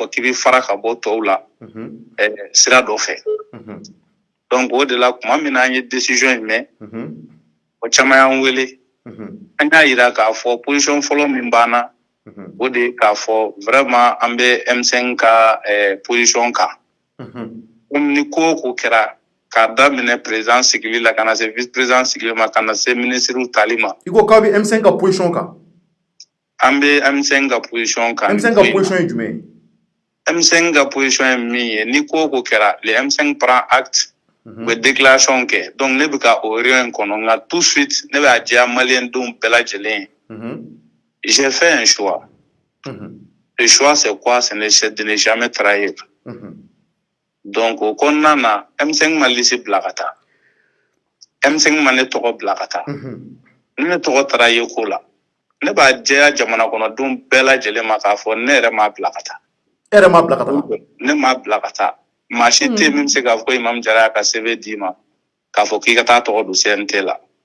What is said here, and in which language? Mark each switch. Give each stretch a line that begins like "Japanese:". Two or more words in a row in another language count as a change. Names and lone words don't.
Bambara: fɔ k'i bɛ fara ka bɔ tɔw la sira dɔ fɛ donc o de la tuma min na an ye décision in mɛn o caman y'an wele an y'a yira k'a fɔ position fɔlɔ min banna o de k'a fɔ vraiment an bɛ M5 ka position kan komi ni ko o ko kɛra k'a daminɛ président sigili la ka na se
French: vice président
Bambara: sigili ma ka na se ministre tali ma. I ko k'a bɛ M5 ka position kan. An bɛ M5 ka position kan. M5 ka position ye jumɛn ye? M5 ka position ye min ye ni ko o ko kɛra
French: le M5 prend acte
Bambara: u bɛ déclaration kɛ donc ne bɛ ka o réunion in kɔnɔ nka
French: tout de suite
Bambara: ne bɛ a diya maliyɛn denw bɛɛ lajɛlen ye.
French: J'ai fait un choix. Le choix c'est quoi? C'est de ne jamais trahir.
Bambara: Donc o kɔnɔna na M5 ma liste bila ka taa. M5 ma ne tɔgɔ bila ka taa. Ni ne tɔgɔ taara ye ko la ne b'a diya jamana kɔnɔdenw bɛɛ lajɛlen ma k'a fɔ ne yɛrɛ m'a bila ka taa. E yɛrɛ m'a bila ka taa? Ne m'a bila ka taa. Maa si tɛ min bɛ se k'a fɔ Imam Jara y'a ka CV d'i ma k'a fɔ k'i ka taa tɔgɔ don CNT la.